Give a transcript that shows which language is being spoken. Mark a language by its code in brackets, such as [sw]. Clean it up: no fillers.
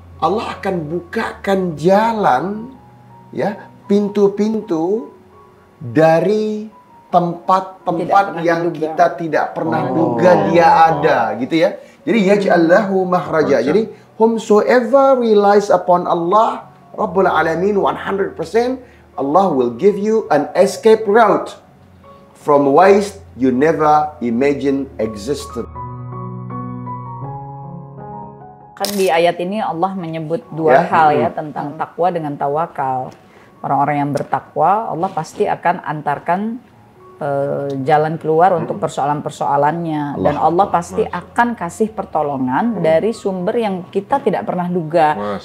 [id] Allah akan bukakan jalan ya, pintu-pintu dari tempat-tempat yang kita tidak pernah duga dia ada gitu ya. Jadi [ar] yaj'al lahu mahraja. [id] Jadi [en] whomsoever relies upon Allah Rabbul Alamin 100%, Allah will give you an escape route from ways you never imagined existed. [id] Kan di ayat ini Allah menyebut dua hal ya, tentang takwa dengan tawakal. Orang-orang yang bertakwa, Allah pasti akan antarkan jalan keluar untuk persoalan-persoalannya, dan Allah pasti akan kasih pertolongan dari sumber yang kita tidak pernah duga.